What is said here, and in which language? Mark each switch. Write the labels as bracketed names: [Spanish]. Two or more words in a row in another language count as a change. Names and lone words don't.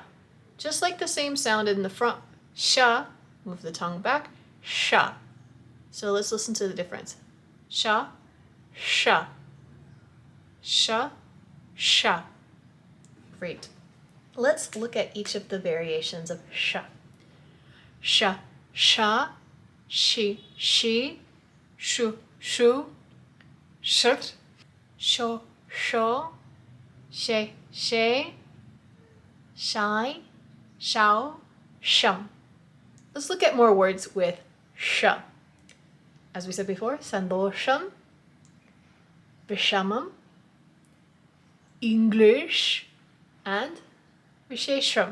[English] Just like the same sound in the front, sha, move the tongue back, sha. So let's listen to the difference. Sha, sha, sha, sha. Great. Let's look at each of the variations of sha. Sha, sha, shi, shu, shu, shur, sho, she, shai, shao, sham. Let's look at more words with sha. As we said before, [Tamil] சந்தோஷம், விஷமம், [English] English, and vishesham.